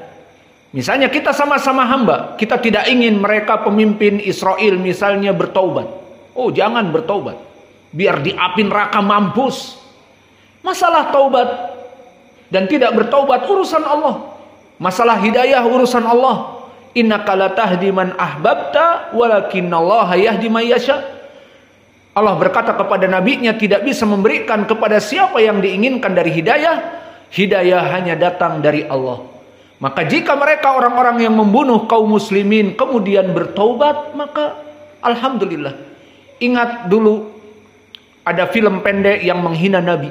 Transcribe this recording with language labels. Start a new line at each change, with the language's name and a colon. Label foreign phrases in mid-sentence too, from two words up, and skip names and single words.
Indonesian: Misalnya kita sama-sama hamba, kita tidak ingin mereka pemimpin Israel misalnya bertaubat. Oh, jangan bertaubat, biar di api neraka mampus. Masalah taubat dan tidak bertaubat urusan Allah. Masalah hidayah urusan Allah.
Arabic: إنك لا تهدي من أحببت ولكن الله يهدي من يشاء.
Indonesian: Allah berkata kepada nabinya, tidak bisa memberikan kepada siapa yang diinginkan dari hidayah. Hidayah hanya datang dari Allah. Maka jika mereka orang-orang yang membunuh kaum muslimin kemudian bertaubat, maka alhamdulillah. Ingat dulu ada film pendek yang menghina Nabi.